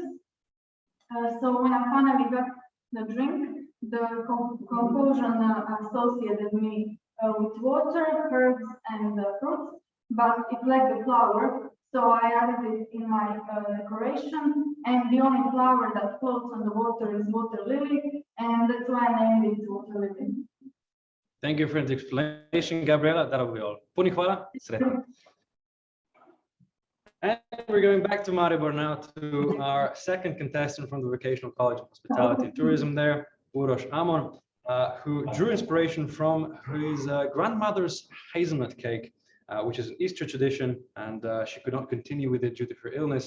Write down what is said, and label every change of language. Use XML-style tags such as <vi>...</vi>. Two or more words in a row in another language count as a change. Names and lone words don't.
<en>So when I finally got the drink, the confusion associated me with water, herbs, and fruits, but it lacked the flower. So I added it in my decoration, and the only flower that floats on the water is water lily, and that's why I named it water lily. Thank you for the explanation, Gabriela. That'll be all.</en> <hr>Puno hvala. Sretno.</hr> <en>And we're going back to Maribor now to our second contestant from the Vocational College of Hospitality and Tourism there, Uroš Amon, who drew inspiration from his grandmother's hazelnut cake, which is an Easter tradition, and she could not continue with it due to her illness.</en>